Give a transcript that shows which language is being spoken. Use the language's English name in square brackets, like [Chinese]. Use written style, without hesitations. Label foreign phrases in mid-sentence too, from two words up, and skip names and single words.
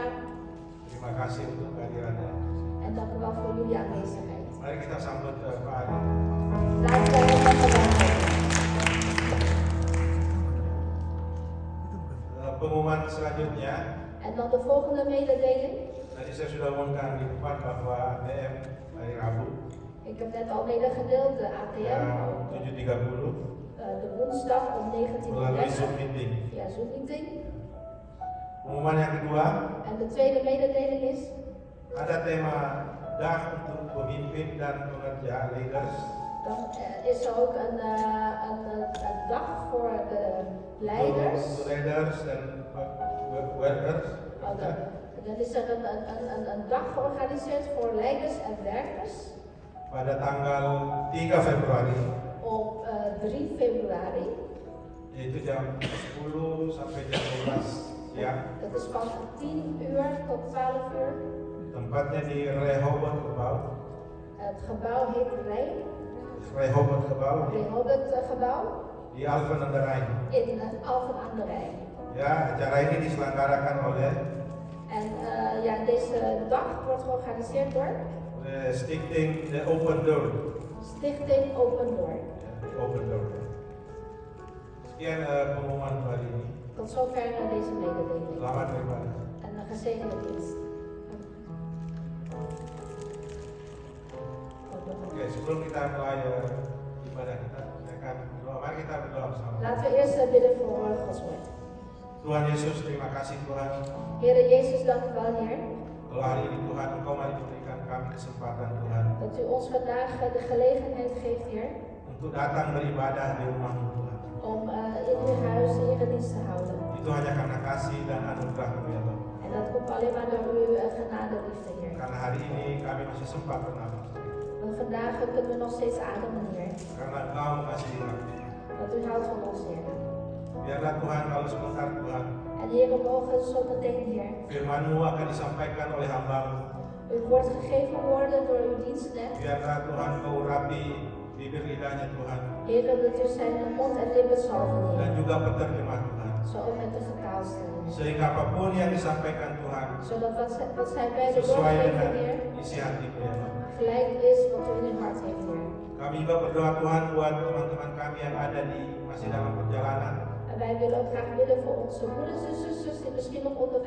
[Indonesian] Terima kasih untuk kehadirannya. [Dutch] En dank u wel voor jullie aanwezigheid. [Indonesian] Mari kita sambut Pak Ari. [Dutch] Laten we hem verwelkomen. [Indonesian] Pengumuman selanjutnya, [Dutch] En dan de volgende mededeling. [Indonesian] tadi saya sudah umumkan di depan bahwa ATM hari Rabu [Dutch] Ik heb net al medegedeeld, de ATM, [Indonesian] jam 7.30 [Dutch] de woensdag om [Indonesian] melalui Zoom 19:30 meeting. [Dutch] via Zoom meeting. [Indonesian] Pengumuman yang kedua, [Dutch] En de tweede mededeling is, [Indonesian] ada tema dag untuk pemimpin dan pekerja leaders. [Dutch] dan is er ook een dag voor de leiders. [Indonesian] Untuk leaders dan workers. [Dutch] Dan is er een dag georganiseerd voor leiders en werkers [Indonesian] Pada tanggal 3 Februari, [Dutch] op 3 februari. [Indonesian] yaitu jam 10 sampai jam 12 siang. [Dutch] Dat is van 10 uur tot 12 uur. [Indonesian] Tempatnya di Rehoboth Gebouw. [Dutch] Het gebouw heet Rehoboth Gebouw Rehoboth gebouw [Indonesian] di Alphen aan de Rijn. [Dutch] in Alphen aan de Rijn. [Indonesian] Ya, acara ini diselenggarakan oleh [Dutch] Deze dag wordt georganiseerd door Stichting The Open Door. Stichting Open Door. [Indonesian] Ya, The Open Door. Sekian pengumuman hari ini. [Dutch] Tot zover deze mededeling. [Indonesian] Selamat beribadah. [Dutch] En een gezegende dienst. [Indonesian] Oke, sebelum kita mulai ibadah kita, saya akan berdoa. Mari kita berdoa bersama. [Dutch] Laten we eerst bidden voor Gods woord. [Indonesian] Tuhan Yesus, terima kasih Tuhan. [Dutch] Heere Jezus, dank u wel, Heer, [Indonesian] Kalau hari ini Tuhan, Engkau mari berikan kami kesempatan Tuhan [Dutch] dat u ons vandaag de gelegenheid geeft, Heer, [Indonesian] untuk datang beribadah di rumah-Mu Tuhan. [Dutch] om in uw huis eredienst te houden. [Indonesian] Itu hanya karena kasih dan anugerah-Mu ya Tuhan. [Dutch] En dat komt alleen maar door uw genade, liefde, Heer. [Indonesian] Karena hari ini kami masih sempat bernafas. [Dutch] Want vandaag kunnen we nog steeds ademen, Heer. [Indonesian] Karena Engkau mengasihi kami. [Dutch] Want u houdt van ons, Heer. [Indonesian] Biarlah Tuhan kalau sebentar Tuhan, [Dutch] En Heer, we mogen zo meteen, Heer, [Indonesian] firman-Mu akan disampaikan oleh hamba-Mu. [Dutch] U wordt gegeven worden door uw dienstknecht. [Indonesian] Biarlah Tuhan kau urapi bibir lidahnya Tuhan. [Dutch] Heer, dat u zijn mond en lippen zalven, [Indonesian] Dan [Dutch] Heer. [Indonesian] juga penerjemah Tuhan. [Dutch] Zo ook met de vertaalster. [Indonesian] Sehingga apapun yang disampaikan Tuhan [Dutch] Zodat wat zij beide [Indonesian] sesuai dengan [Dutch] doorgeven, Heer, [Indonesian] isi hatimu ya Bapa. [Dutch] gelijk is wat u in uw hart heeft, Heer. [Indonesian] Kami juga berdoa Tuhan buat teman-teman kami yang ada masih dalam perjalanan. [Dutch] En wij willen ook graag bidden voor onze broeders en zusters die misschien nog onderweg